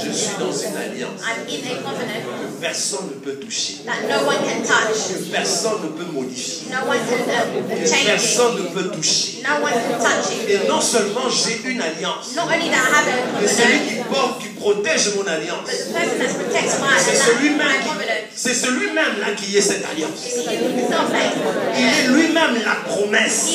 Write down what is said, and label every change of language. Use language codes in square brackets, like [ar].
[fr] Je suis dans une alliance [en] I'm in a covenant [fr] que personne ne peut toucher. [en] that no one can touch. [fr] Que personne ne peut modifier. [en] No one can [fr] Que [en] change [fr] personne [en] it. [fr] ne peut toucher. [en] No one can touch it. [fr] Et non seulement j'ai une alliance, [en] Not only that I have a [fr] mais celui [en] covenant, [fr] qui porte, qui protège mon alliance, [en] but the person that protects my covenant [fr] c'est celui-même là qui est cette alliance. [en] is himself [fr] Il est lui-même la promesse.